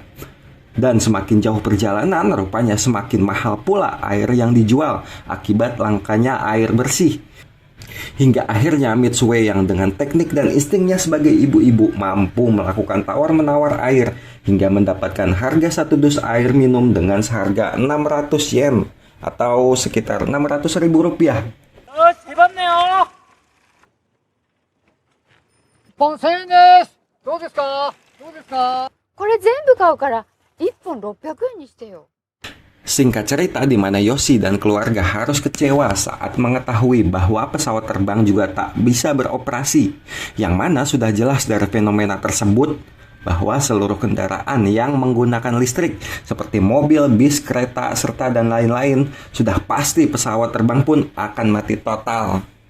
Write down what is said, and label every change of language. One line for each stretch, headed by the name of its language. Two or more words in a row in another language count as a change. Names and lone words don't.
Indonesian: Dan semakin jauh perjalanan, rupanya semakin mahal pula air yang dijual akibat langkanya air bersih. Hingga akhirnya Mitsue yang dengan teknik dan instingnya sebagai ibu-ibu mampu melakukan tawar-menawar air hingga mendapatkan harga 1 dus air minum dengan seharga 600 yen atau sekitar 600 ribu rupiah.
Japanese: 本1000円です。どうですか？どうですか？これ全部買うから1本600円にしてよ。
Indonesian: Singkat cerita, di mana Yoshi dan keluarga harus kecewa saat mengetahui bahwa pesawat terbang juga tak bisa beroperasi. Yang mana sudah jelas dari fenomena tersebut bahwa seluruh kendaraan yang menggunakan listrik seperti mobil, bis, kereta, serta dan lain-lain sudah pasti pesawat terbang pun akan mati total.